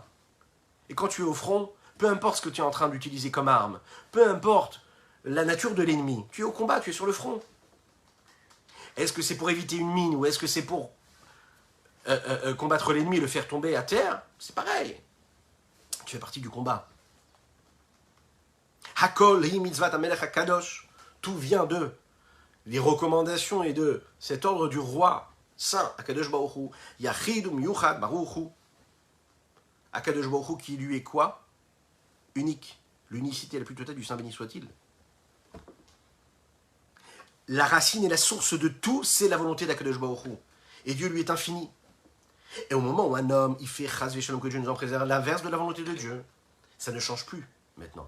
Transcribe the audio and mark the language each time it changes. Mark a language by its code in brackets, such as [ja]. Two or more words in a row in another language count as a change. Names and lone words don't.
[fr] Et quand tu es au front, peu importe ce que tu es en train d'utiliser comme arme, peu importe la nature de l'ennemi, tu es au combat, tu es sur le front. Est-ce que c'est pour éviter une mine ou est-ce que c'est pour combattre l'ennemi et le faire tomber à terre? C'est pareil. Tu fais partie du combat. [he] הכל היא מצוות המלך הקדוש. [fr] Tout vient de les recommandations et de cet ordre du roi saint, Akadosh Baruch Hu. [he] יחיד ומיוחד ברוך הוא. [fr] Akadosh Baruch Hu qui lui est quoi? Unique. L'unicité la plus totale du Saint béni soit-il. La racine et la source de tout, c'est la volonté d'Akadosh Baruch Hu. Et Dieu lui est infini. Et au moment où un homme, il fait [he] חס ושלום, [fr] que Dieu nous en préserve, l'inverse de la volonté de Dieu, ça ne change plus maintenant.